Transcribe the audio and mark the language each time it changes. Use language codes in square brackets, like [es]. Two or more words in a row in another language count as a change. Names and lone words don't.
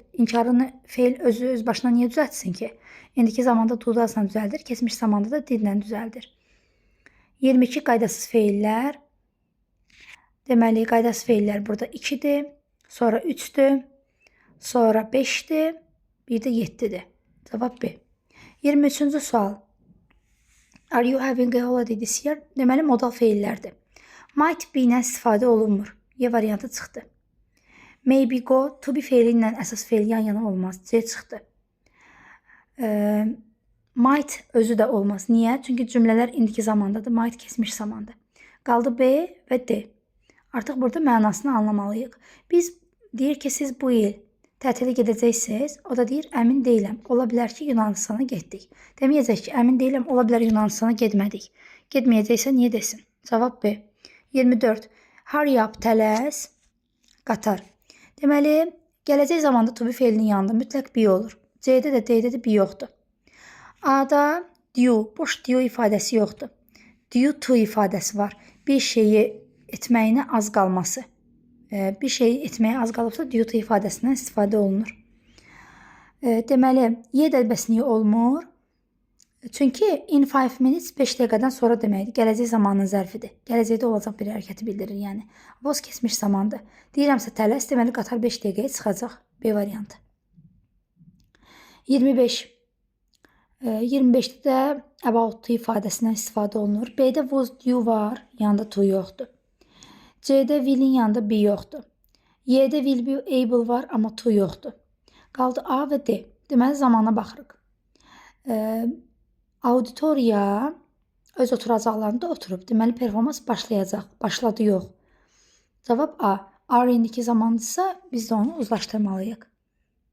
[az] İnkarını feil öz başına niyə düzəltsin ki? İndiki zamanda to-da düzəldir, keçmiş zamanda da didlə düzəldir. 22 qaydasız feillər. Deməli, qaydasız feillər burada 2-dir, sonra 3-dür, sonra 5-dir, bir də 7-dir. Cavab B. 23-cü sual. [en] Are you having a holiday this year? [az] Deməli, modal feillərdir. [en] Might be [az] ilə istifadə olunmur. Y variantı çıxdı. [en] Maybe go, to be [az] feili ilə əsas feil yan-yana olmaz. C çıxdı. Might özü də olmaz. Niyə? Çünki cümlələr indiki zamandadır. Might keçmiş zamanda. Qaldı B və D. Artıq burada mənasını anlamalıyıq. Biz deyir ki, siz bu il tətilə gedəcəksiniz. O da deyir, əmin deyiləm. Ola bilər ki, Yunanistana getdik. Deməyəcək ki, əmin deyiləm. Ola bilər Yunanistana getmədik. Getməyəcəksə niyə desin? Cavab B. 24. [en] Hurry up, [az] tələs, qatar. Deməli, gələcək zamanda [en] to be [az] feilinin yanında mütləq be olur. C-də də D-də də be yoxdur. A-da due, boş due ifadəsi yoxdur. [en] Due to [az] ifadəsi var. Bir şeyi etməyinə az qalması. Bir şeyi etməyə az qalıbsa [en] due to [az] ifadəsindən istifadə olunur. Deməli, Y dəlbəsiniyi olmur. Çünki [en] in 5 minutes [az] 5 dəqiqədən sonra deməkdir. Gələcək zamanın zərfidir. Gələcəkdə olacaq bir hərəkəti bildirir. Yəni, was keçmiş zamandır. Deyirəmsə tələs, deməli qatar 5 dəqiqəyə çıxacaq. B variantı. 25. 25-də də [en] about to [az] ifadəsindən istifadə olunur. B-də [en] was due [az] var, yanında to yoxdur. C-də will'in yanında be yoxdur. Y-də [en] will be able [az] var, amma to yoxdur. Qaldı A və D. Deməli, zamana baxırıq. Auditoriya öz oturacaqlarında oturub. Deməli, performans başlayacaq. Başladı yox. Cavab A. Are indiki zamandırsa biz də onu uzlaşdırmalıyıq.